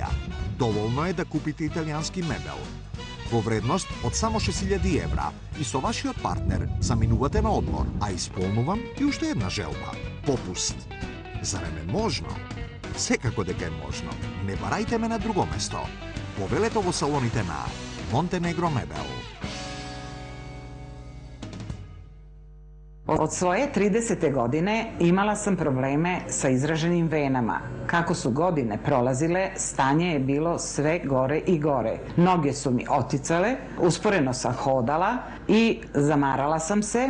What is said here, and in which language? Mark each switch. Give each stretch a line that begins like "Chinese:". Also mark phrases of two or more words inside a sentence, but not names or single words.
Macedonian: Доволно е да купите италијански мебел во вредност од само 6.000 евра и со вашиот партнер заминувате на одмор, а исполнувам и уште една желба. Попуст. Зарем е можно? Секако дека е можно. Не барајте ме на друго место. Повелето во салоните на Монтенегро Мебел.
Serbian: Od svoje 30. godine imala sam probleme sa izraženim venama. Kako su godine prolazile, stanje je bilo sve gore i gore. Noge su mi oticale, usporeno sam hodala i zamarala sam se.